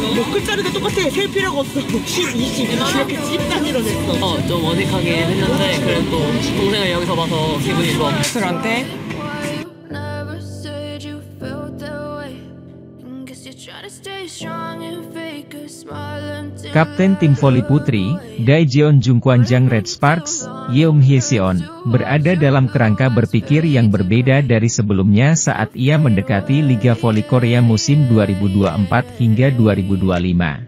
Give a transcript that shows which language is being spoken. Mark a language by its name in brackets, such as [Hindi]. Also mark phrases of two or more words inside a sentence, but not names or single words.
[Korean] 끝자리가 똑같아. 셀 필요가 없어. 10, 20 이렇게 집 단위로 냈어. 좀 어색하긴 했는데 그래도 동생을 여기서 봐서 기분이 좋아. 술한테 [Indonesian] Kapten tim voli putri, Daejeon Jungkwanjang Red Sparks, Yeom Hyeseon, berada dalam kerangka berpikir yang berbeda dari sebelumnya saat ia mendekati Liga Voli Korea musim 2024 hingga 2025.